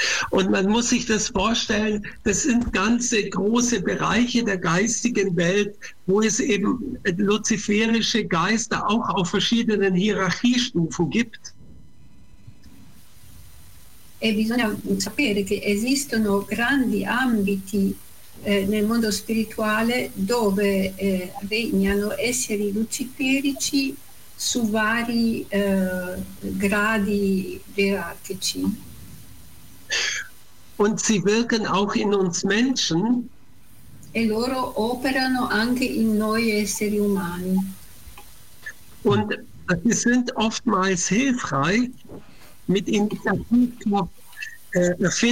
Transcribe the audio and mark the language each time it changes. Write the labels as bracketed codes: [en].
[de] Und man muss sich das vorstellen, das sind ganze große Bereiche der geistigen Welt, wo es eben luziferische Geister auch auf verschiedenen Hierarchiestufen gibt. [it] E bisogna sapere che esistono grandi ambiti nel mondo spirituale dove regnano esseri luciferici su vari gradi gerarchici. [de] Und sie wirken auch in uns Menschen. [it] E loro operano anche in noi esseri umani. [de] Und sie sind oftmals hilfreich mit Initiativkraft erfinden.